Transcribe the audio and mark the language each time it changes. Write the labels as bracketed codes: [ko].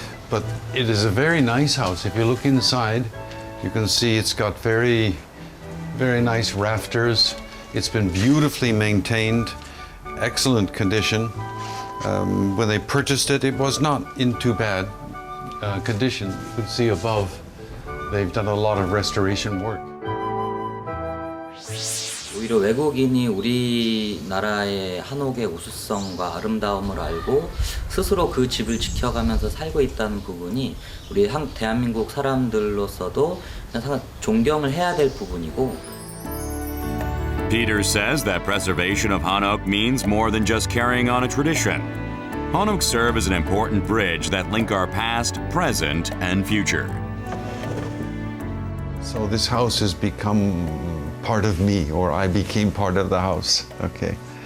[en] But it is a very nice house. If you look inside, you can see it's got very, very nice rafters. It's been beautifully maintained, excellent condition. When they purchased it, it was not in too bad condition. You can see above, they've done a lot of restoration work. [ko] 오히려 외국인이 우리나라의 한옥의 우수성과 아름다움을 알고 스스로 그 집을 지켜가면서 살고 있다는 부분이 우리 대한민국 사람들로서도 상당히 존경을 해야 될 부분이고. [en] Peter says that preservation of hanok means more than just carrying on a tradition. Hanok serve as an important bridge that link our past, present, and future. So this house has become part of me, or I became part of the house. Okay.